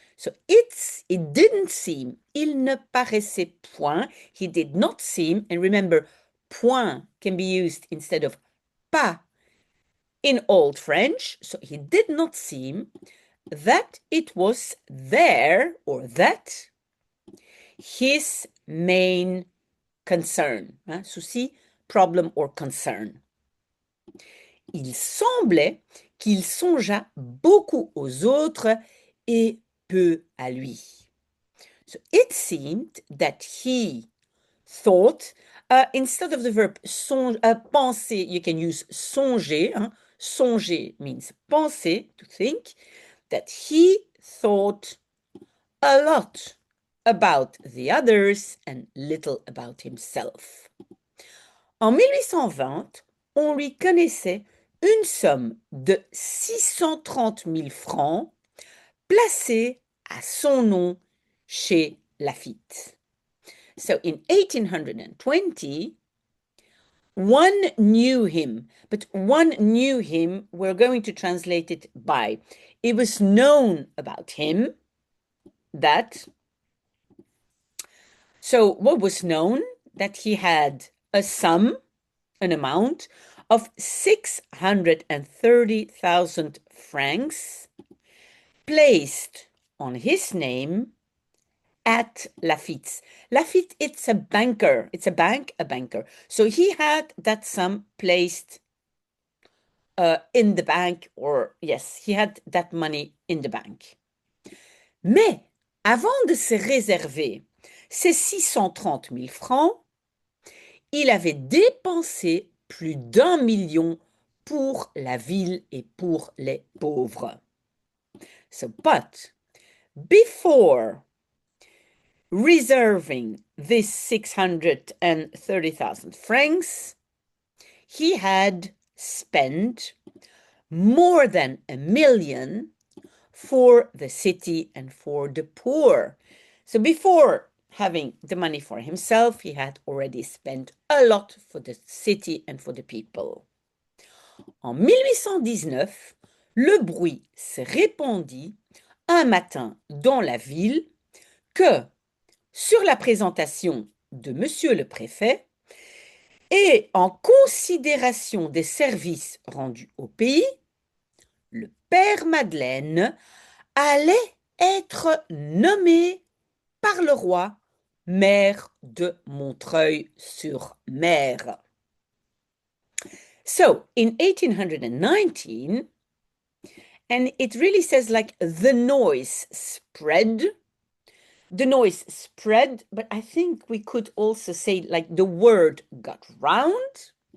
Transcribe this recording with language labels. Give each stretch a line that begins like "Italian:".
English: So it didn't seem,
French: il ne paraissait point,
English: he did not seem, and remember, point can be used instead of pas in Old French, so he did not seem that it was there, or that, his main concern, souci, problem or concern.
French: Il semblait qu'il songeât beaucoup aux autres et peu à lui.
English: So it seemed that he thought Instead of the verb penser, you can use songer. Hein? Songer means penser, to think, that he thought a lot about the others and little about himself.
French: En 1820, on lui connaissait une somme de 630 000 francs placée à son nom chez Laffitte.
English: So in 1820, one knew him, but one knew him, we're going to translate it by, it was known about him that, so what was known? That he had a sum, an amount of 630,000 francs placed on his name at Laffitte. Laffitte, it's a banker. It's a bank, a banker. So he had that sum placed in the bank, or yes, he had that money in the bank.
French: Mais avant de se réserver ces 630 000 francs, il avait dépensé plus d'1 million pour la ville et pour les pauvres.
English: So, but before reserving this 630,000 francs, he had spent more than 1 million for the city and for the poor. So before having the money for himself, he had already spent a lot for the city and for the people.
French: En 1819, le bruit se répandit un matin dans la ville que, sur la présentation de monsieur le préfet, et en considération des services rendus au pays, le père Madeleine allait être nommé par le roi maire de Montreuil-sur-Mer.
English: So, in 1819, and it really says like the noise spread. The noise spread, but I think we could also say like the word got round.